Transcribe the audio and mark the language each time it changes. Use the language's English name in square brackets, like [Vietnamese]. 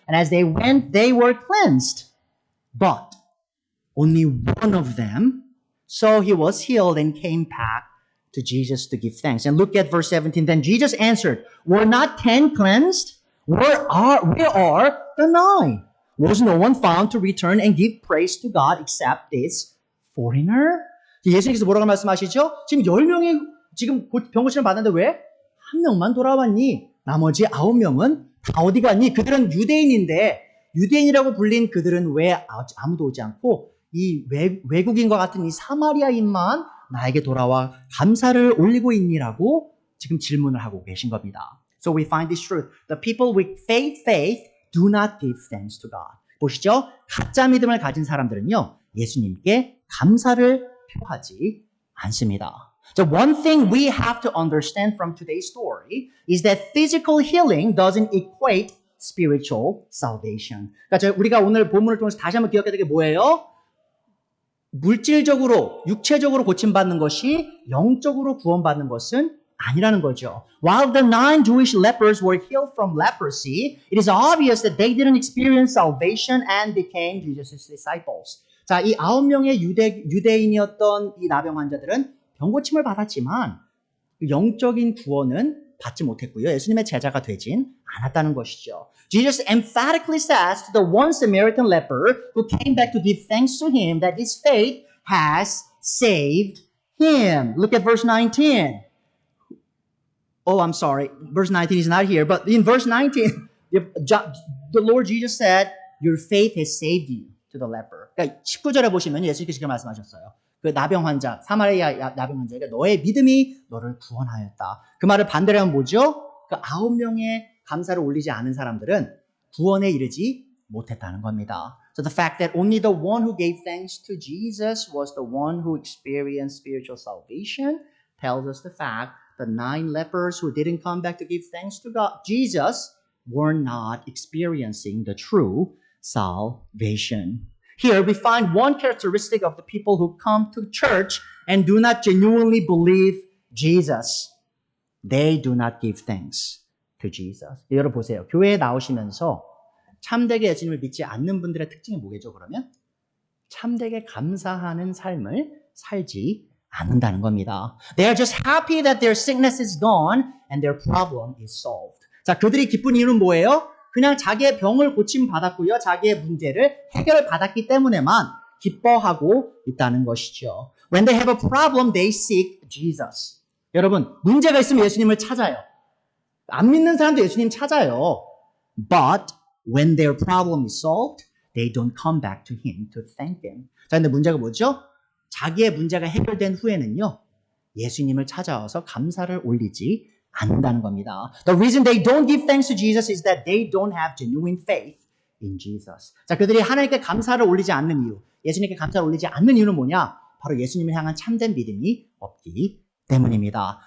[English] And as they went, they were cleansed. But only one of them saw he was healed and came back to Jesus to give thanks. And look at verse 17. Then Jesus answered, "Were not 10 cleansed? Where are the 9? Was no one found to return and give praise to God except this foreigner?" [Korean] 예수님께서 뭐라고 말씀하시죠? 지금 10명이 지금 병고침을 받았는데 왜? 한 명만 돌아왔니? 나머지 9명은 다 어디 갔니? 그들은 유대인인데 유대인이라고 불린 그들은 왜 아무도 오지 않고 이 외국인과 같은 이 사마리아인만 나에게 돌아와 감사를 올리고 있니라고 지금 질문을 하고 계신 겁니다. [English] So we find this truth. The people with faith do not give thanks to God. [Korean] 보시죠. 가짜 믿음을 가진 사람들은요. 예수님께 감사를 표하지 않습니다. [English] So one thing we have to understand from today's story is that physical healing doesn't equate spiritual salvation. [Korean] 그러니까 우리가 오늘 본문을 통해서 다시 한번 기억해야 되는 게 뭐예요? 물질적으로, 육체적으로 고침받는 것이 영적으로 구원받는 것은 아니라는 거죠. [English] While the 9 Jewish lepers were healed from leprosy, it is obvious that they didn't experience salvation and became Jesus' disciples. [Korean] 자, 이 9명의 유대인이었던 이 나병 환자들은 병고침을 받았지만 영적인 구원은 받지 못했고요. 예수님의 제자가 되진 않았다는 것이죠. [English] Jesus emphatically says to the one Samaritan leper who came back to give thanks to him that his faith has saved him. Look at verse 19. Oh, I'm sorry. Verse 19 is not here. But in verse 19, the Lord Jesus said, "Your faith has saved you," to the leper. [Korean] 그러니까 19절에 보시면 예수님께서 이렇게 말씀하셨어요. 그 나병 환자, 사마리아 나병 환자에게 너의 믿음이 너를 구원하였다. 그 말을 반대로 하면 뭐죠? 그 9명의 감사를 올리지 않은 사람들은 구원에 이르지 못했다는 겁니다. [English] So the fact that only the one who gave thanks to Jesus was the one who experienced spiritual salvation tells us the fact the 9 lepers who didn't come back to give thanks to God, Jesus, were not experiencing the true salvation. Here we find one characteristic of the people who come to church and do not genuinely believe Jesus. They do not give thanks to Jesus. [Korean] 여러분 보세요. 교회에 나오시면서 참되게 예수님을 믿지 않는 분들의 특징이 뭐겠죠, 그러면? 참되게 감사하는 삶을 살지 않는다는 겁니다. [English] They are just happy that their sickness is gone and their problem is solved. [Korean] 자, 그들이 기쁜 이유는 뭐예요? 그냥 자기의 병을 고침 받았고요. 자기의 문제를 해결을 받았기 때문에만 기뻐하고 있다는 것이죠. [English] When they have a problem, they seek Jesus. [Korean] 여러분, 문제가 있으면 예수님을 찾아요. 안 믿는 사람도 예수님 찾아요. [English] But when their problem is solved, they don't come back to him to thank him. [Korean] 자, 근데 문제가 뭐죠? 자기의 문제가 해결된 후에는요. 예수님을 찾아와서 감사를 올리지 않는다는 겁니다. [English] The reason they don't give thanks to Jesus is that they don't have genuine faith in Jesus. [Korean] 자, 그들이 하나님께 감사를 올리지 않는 이유, 예수님께 감사를 올리지 않는 이유는 뭐냐? 바로 예수님을 향한 참된 믿음이 없기 때문입니다.